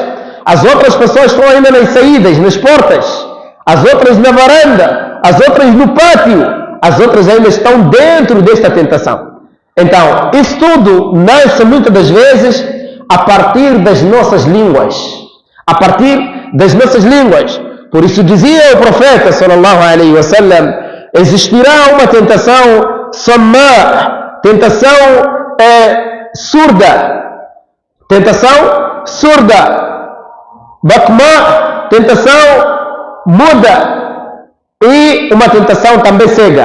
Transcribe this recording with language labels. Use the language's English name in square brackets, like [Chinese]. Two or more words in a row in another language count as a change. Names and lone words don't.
[Portuguese] As outras pessoas estão ainda nas saídas, nas portas, as outras na varanda, as outras no pátio, as outras ainda estão dentro desta tentação. Então, isso tudo nasce muitas das vezes a partir das nossas línguas. A partir das nossas línguas. Por isso dizia o profeta [Arabic] صلى الله عليه وسلم, [Portuguese] existirá uma tentação samá, tentação surda, bakma, tentação muda e uma tentação também cega.